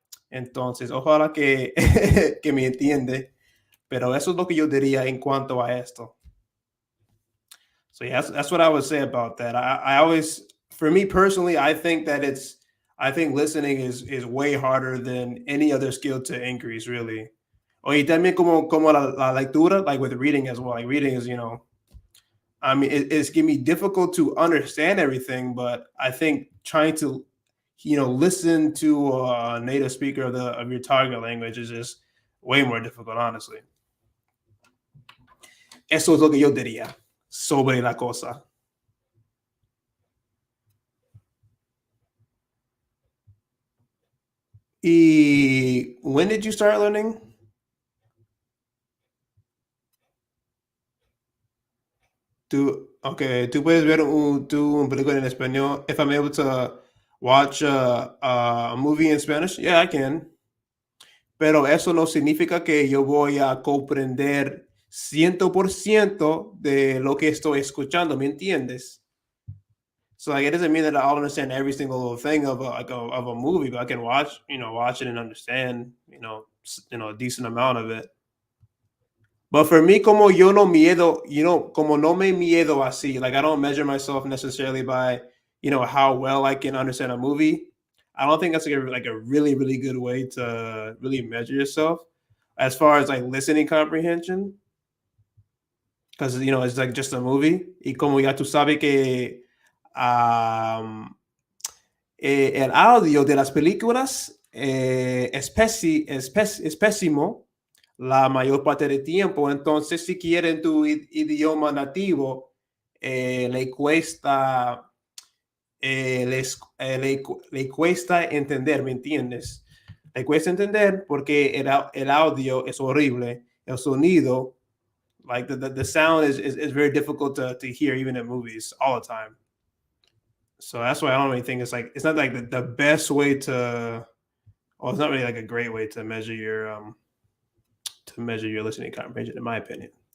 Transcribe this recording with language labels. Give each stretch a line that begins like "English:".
Spanish: Entonces, ojalá que, que me entiende, pero eso es lo que yo diría en cuanto a esto.
English: So yeah, that's what I would say about that. I always, for me personally, I think listening is way harder than any other skill to increase, really.
Spanish: Oye, también como la lectura,
English: like with reading as well. Like reading is, I mean, it's gonna be difficult to understand everything, but I think trying to, listen to a native speaker of your target language is just way more difficult, honestly.
Spanish: Eso es lo que yo diría sobre la cosa.
English: Y when did you start learning?
Spanish: Tú puedes ver un película en español.
English: If I'm able to watch a movie in Spanish, yeah, I can.
Spanish: Pero eso no significa que yo voy a comprender 100% de lo que estoy escuchando, ¿me entiendes?
English: So like, it doesn't mean that I'll understand every single little thing of a movie, but I can watch it and understand, a decent amount of it. But for me,
Spanish: como yo no miedo, como no me miedo así,
English: like I don't measure myself necessarily by, how well I can understand a movie. I don't think that's like a really, really good way to really measure yourself as far as like listening comprehension. Because, it's like just a movie.
Spanish: Y como ya tú sabes que um, el audio de las películas es pésimo la mayor parte del tiempo. Entonces, si quieren tu idioma nativo, le cuesta, le cuesta entender, ¿me entiendes? Le cuesta entender porque el audio es horrible. El sonido,
English: like the sound is very difficult to hear even in movies all the time. So that's why I don't really think it's not like the best way to, well, it's not really like a great way to measure your listening comprehension, in my opinion.